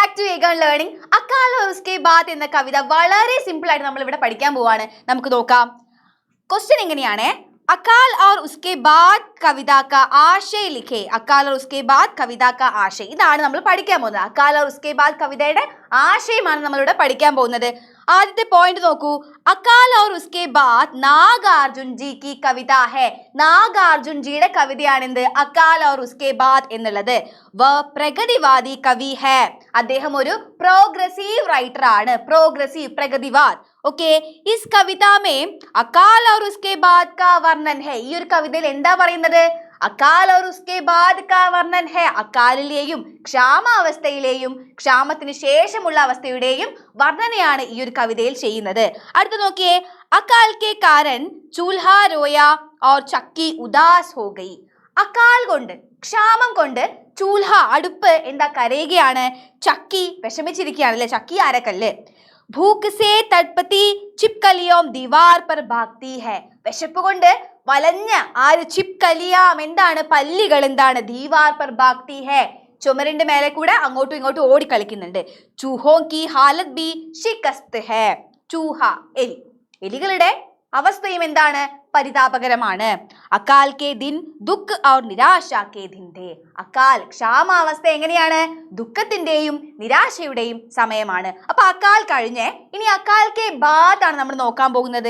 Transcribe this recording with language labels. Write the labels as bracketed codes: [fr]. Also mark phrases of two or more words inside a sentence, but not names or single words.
[ml] വേഗം ലേണിംഗ് [hi] अकाल और उसके बाद [ml] എന്ന കവിത വളരെ സിമ്പിൾ ആയിട്ട് നമ്മൾ ഇവിടെ പഠിക്കാൻ പോവാണ്. നമുക്ക് നോക്കാം. ക്വസ്റ്റ്യൻ എങ്ങനെയാണ്? [hi] अकाल और उसके बाद कविता का आशय लिखे. अकाल और उसके बाद कविता का आशय [ml] ഇതാണ് നമ്മൾ പഠിക്കാൻ പോകുന്നത്. [hi] अकाल और उसके बाद [ml] കവിതയുടെ ആശയമാണ് നമ്മൾ ഇവിടെ പഠിക്കാൻ പോകുന്നത്. ആദ്യത്തെ പോയിന്റ് നോക്കൂ. [hi] अकाल और उसके बाद नागार्जुन जी की कविता है. [ml] नागार्जुन ജിയുടെ കവിതയാണ് എന്ത്? [hi] अकाल और उसके बाद എന്നുള്ളത്. वह प्रगतिवादी कवि है. [ml] അദ്ദേഹം ഒരു പ്രോഗ്രസീവ് റൈറ്റർ ആണ്. പ്രോഗ്രസീവ് പ്രഗതിവാദ്. [hi] ओके इस कविता में अकाल और उसके बाद का वर्णन है. [ml] ഈ ഒരു കവിതയിൽ എന്താ പറയുന്നത്? [hi] अकाल और उसके बाद का वर्णन है. [ml] അക്കാലിലെയും ക്ഷാമാവസ്ഥയിലെയും ക്ഷാമത്തിന് ശേഷമുള്ള അവസ്ഥയുടെയും വർണ്ണനയാണ് ഈ ഒരു കവിതയിൽ ചെയ്യുന്നത്. അടുത്ത നോക്കിയേ. [hi] अकाल के कारण चूल्हा रोया और चक्की उदास हो गई. [ml] അക്കാൽ കൊണ്ട് ക്ഷാമം കൊണ്ട് ചൂൽഹ അടുപ്പ് എന്താ കരയുകയാണ്. ചക്കി വിഷമിച്ചിരിക്കുകയാണ് അല്ലെ. ചക്കി ആരക്കല്ല്. [hi] भूख से तड़पती छिपकलियों दीवार पर भागती है. [ml] വിശപ്പ് കൊണ്ട് വലഞ്ഞ ആര്? ചിപ്കലിയാം എന്താണ്? പല്ലികൾ എന്താണ്? [hi] दीवार पर भागती है. [ml] ചുമരിന്റെ മേലെ കൂടെ അങ്ങോട്ടും ഇങ്ങോട്ടും ഓടി കളിക്കുന്നുണ്ട്. [hi] चूहों की हालत भी शिकस्त है. [ml] ചൂഹ എലി. എലികളുടെ അവസ്ഥയും എന്താണ്? പരിതാപകരമാണ്. [hi] अकाल के दिन दुःख और निराशा के दिन थे. [ml] അക്കാൽ ക്ഷാമാവസ്ഥ എങ്ങനെയാണ്? ദുഃഖത്തിന്റെയും നിരാശയുടെയും സമയമാണ്. അപ്പൊ അക്കാൽ കഴിഞ്ഞ് ഇനി [hi] अकाल के बाद [ml] ആണ് നമ്മൾ നോക്കാൻ പോകുന്നത്.